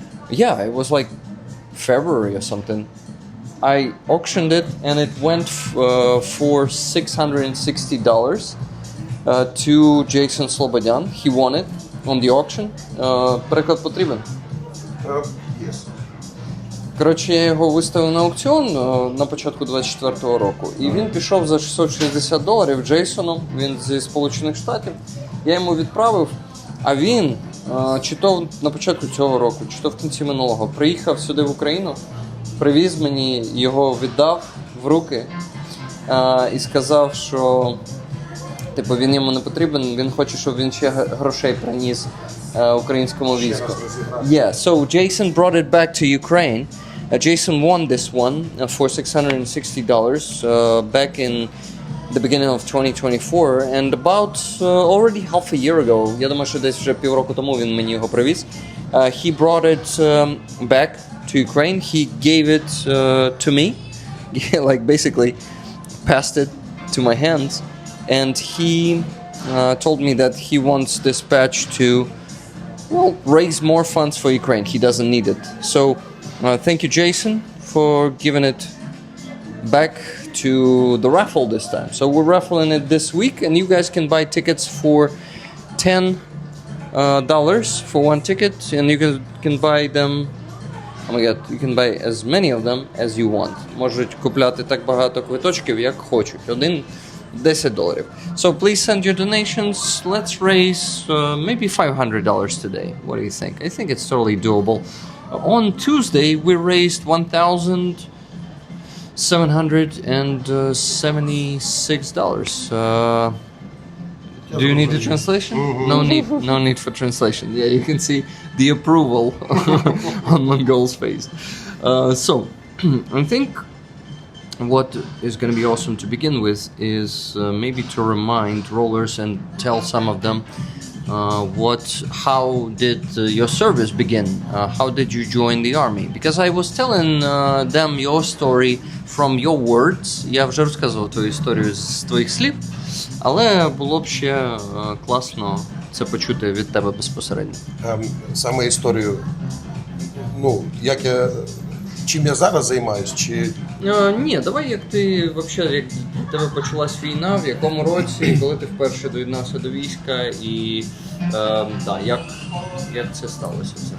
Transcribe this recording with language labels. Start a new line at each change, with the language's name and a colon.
English: Yeah, it was like February or something. I auctioned it and it went for $660 to Jason Slobodyan. He won it on the auction.
Ukrainian: Переклад потрібен?
English: Yes.
Ukrainian: Коротше, я його виставив на аукціон на початку 24-го року, і він пішов за $660 Джейсоном, він зі Сполучених Штатів. Я йому відправив, а він, чи то на початку цього року, чи то в кінці минулого, приїхав сюди в Україну, привіз мені, його віддав в руки і сказав, що типу, він йому не потрібен, він хоче, щоб він ще грошей приніс українському війську.
English: Yeah, so Jason brought it back to Ukraine. Jason won this one for $660 back in the beginning of 2024, and about already half a year ago,
Ukrainian: я думаю, що десь вже півроку тому він мені його привіз,
English: he brought it back to Ukraine. He gave it to me, like basically passed it to my hands, and he told me that he wants this patch to, well, raise more funds for Ukraine. He doesn't need it. So thank you, Jason, for giving it back to the raffle this time. So we're raffling it this week, and you guys can buy tickets for $10 for one ticket, and you can buy them. Oh my god, you can buy as many of them as you want.
Ukrainian: Можуть купляти так багато квиточків, як хочуть.
English: $10. So please send your donations. Let's raise maybe $500 today. What do you think? I think it's totally doable. On Tuesday, we raised $1,776. Do you need the translation? No need for translation. Yeah, you can see the approval on Mongol's face. So, I think what is going to be awesome to begin with is maybe to remind rollers and tell some of them how did your service begin? How did you join the army? Because I was telling them your story from your words.
Ukrainian: Я вже розказував твою історію з твоїх слів, але було б ще класно це почути від тебе безпосередньо. Саме історію, як чим я зараз займаюсь, чи... Ні, давай як ти, взагалі, як в тебе почалась війна, в якому році, коли ти вперше доєднався до війська і як це сталося?